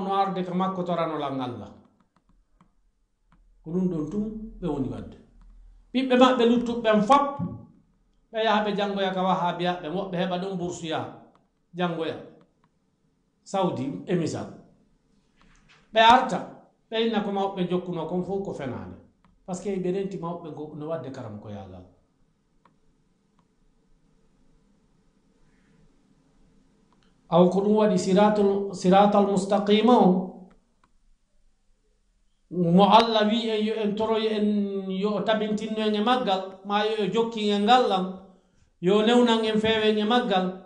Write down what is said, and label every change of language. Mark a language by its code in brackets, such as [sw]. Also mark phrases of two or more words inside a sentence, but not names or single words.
[ff] no arde ko makko toranolal Allah ko ɗum ɗon tum ɓe woni wadde ɓiɓɓe maɓɓe luttuɓɓen fop ɓe yaha ɓe janngoya ka wahabiyaɓe woɓɓe heɓa ɗum boursuya janngoya Saudi e misal ɓe arta ɓe inna ko mawɓe jokkuno kon fof ko fenade [fr] par ce que [ff] ɓe renti mawɓe no wadde karam ko yalal aw ko ɗum waɗi [ar] siratal mustaqima [ff] o mo Allah wi en yo en toroyo en yo tabintinno en e maggal ma yo jokki en ngallan yo newnan en feewen e maggal